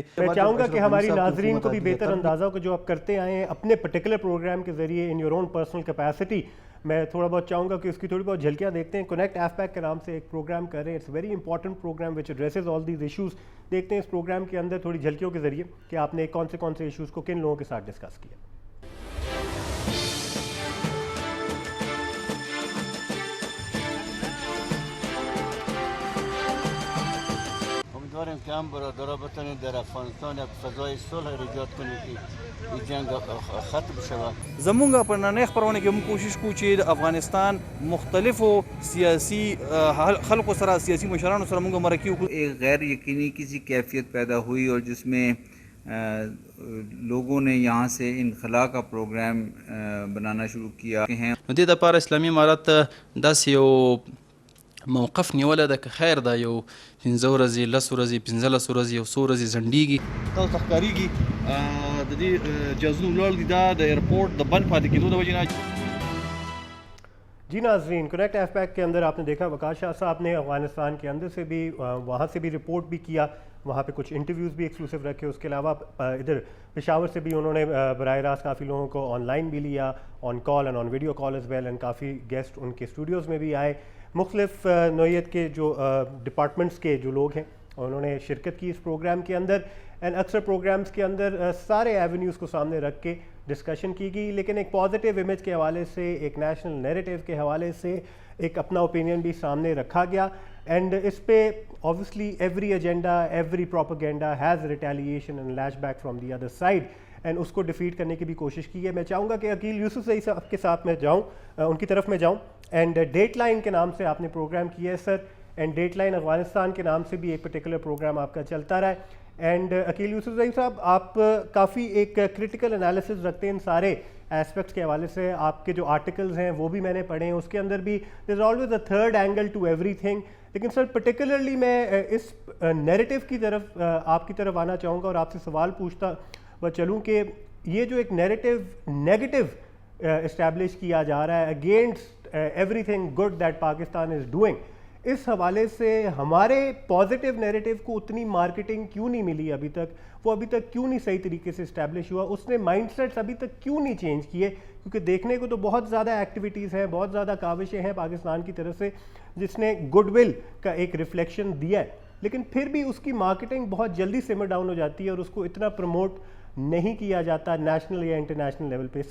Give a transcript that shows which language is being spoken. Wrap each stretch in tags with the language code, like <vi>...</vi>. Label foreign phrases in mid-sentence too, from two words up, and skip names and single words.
<ur>میں چاہوں گا کہ ہماری ناظرین کو بھی بہتر اندازہ ہو کہ جو آپ کرتے آئے ہیں اپنے</ur> <en>particular program</en> <ur>کے ذریعے</ur> <en>in your own personal capacity,</en> <ur>میں تھوڑا بہت چاہوں گا کہ اس کی تھوڑی بہت جھلکیاں دیکھتے ہیں. کنیکٹ ایف پیک کے نام سے ایک پروگرام کر رہے ہیں,</ur> <en>it's very important program which addresses all these issues.</en> <ur>دیکھتے ہیں اس پروگرام کے اندر تھوڑی جھلکیوں کے ذریعے کہ آپ نے کون سے ایشوز کو کن لوگوں کے ساتھ ڈسکس کیا.</ur> <fa>امیدواریم که هم برادرها بتونید در افغانستان یک فضای صلح را ایجاد کنید که این جنگ ختم شود.</fa> <ps>زمونږ په نننۍ خپرونه کې موږ کوشش کوو چې د افغانستان مختلفو سیاسی خلقو سره, سیاسی مشرانو سره موږ مرکه وکړو.</ps> <ur>ایک غیر یقینی کسی کیفیت پیدا ہوئی, اور جس میں لوگوں نے یہاں سے انخلا کا پروگرام بنانا شروع کیا ہیں.</ur> <ps>نو دې دپاره اسلامي امارت داسې یو موقف نیولی ده که خیر ده, یو 15 ورځې 10 ورځې 15 ورځې یو څو ورځې ځنډېږي. تاسو ته ښکارېږي د دې جهازونو ولاړ دي, دا د ایئرپورټ د بند پاتې کېدو د وجې نه.</ps> <ur>جی ناظرین, کنیکٹ ایف پیک کے اندر آپ نے دیکھا وقاص شاہ صاحب نے افغانستان کے اندر سے بھی وہاں سے بھی رپورٹ بھی کیا, وہاں پہ کچھ انٹرویوز بھی ایکسکلوسیو رکھے. اس کے علاوہ ادھر پشاور سے بھی انہوں نے براہ راست کافی لوگوں کو آن لائن بھی لیا,</ur> <en>on call and on video call as well,</en> <ur>اینڈ کافی گیسٹ ان کے اسٹوڈیوز میں بھی آئے. مختلف نوعیت کے جو ڈپارٹمنٹس کے جو لوگ ہیں انہوں نے شرکت کی اس پروگرام کے اندر, اینڈ اکثر پروگرامز کے اندر سارے ایونیوز کو سامنے رکھ کے ڈسکشن کی گئی, لیکن ایک</ur> <en>positive image</en> <ur>کے حوالے سے, ایک</ur> <en>national narrative</en> <ur>کے حوالے سے ایک اپنا اوپینین بھی سامنے رکھا گیا.</ur> <en>اینڈ</en> <ur>اس پہ</ur> <en>obviously every agenda, every propaganda has retaliation and lashback from the other side, اینڈ</en> <ur>اس کو ڈیفیٹ کرنے کی بھی کوشش کی ہے. میں چاہوں گا کہ عقیل یوسف صاحب صاحب کے ساتھ میں جاؤں, ان کی طرف میں جاؤں. اینڈ ڈیٹ لائن کے نام سے آپ نے پروگرام کیا ہے سر, اینڈ ڈیٹ لائن افغانستان کے نام سے بھی ایک پرٹیکولر پروگرام آپ کا چلتا رہا ہے. اینڈ عقیل یوسف صاحب آپ کافی ایک</ur> <en>critical analysis</en> <ur>رکھتے ہیں ان سارے ایسپیکٹس کے حوالے سے. آپ کے جو آرٹیکلز ہیں وہ بھی میں نے پڑھے ہیں, اس کے اندر بھی</ur> <en>there is always a third angle to everything.</en> <ur>لیکن سر پرٹیکولرلی میں اس نیریٹو کی طرف آپ کی طرف آنا چاہوں گا اور آپ سے سوال پوچھتا چلوں کہ یہ جو ایک</ur> <en>narrative negative establish</en> <ur>کیا جا رہا ہے</ur> <en>against everything good that Pakistan is doing,</en> <ur>اس حوالے سے ہمارے</ur> <en>positive narrative</en> <ur>کو اتنی مارکیٹنگ کیوں نہیں ملی ابھی تک, وہ ابھی تک کیوں نہیں صحیح طریقے سے اسٹیبلش ہوا, اس نے</ur> <en>mind sets</en> <ur>ابھی تک کیوں نہیں چینج کیے؟ کیونکہ دیکھنے کو تو بہت زیادہ ایکٹیویٹیز ہیں, بہت زیادہ کاوشیں ہیں پاکستان کی طرف سے جس نے</ur> <en>good will</en> <ur>کا ایک ریفلیکشن دیا ہے, لیکن پھر بھی اس کی مارکیٹنگ بہت جلدی</ur> <en>simmer down</en> <ur>ہو جاتی ہے اور اس کو اتنا پروموٹ نہیں کیا جاتا نیشنل یا</ur> <en>international level</en> <ur>پہ.</ur>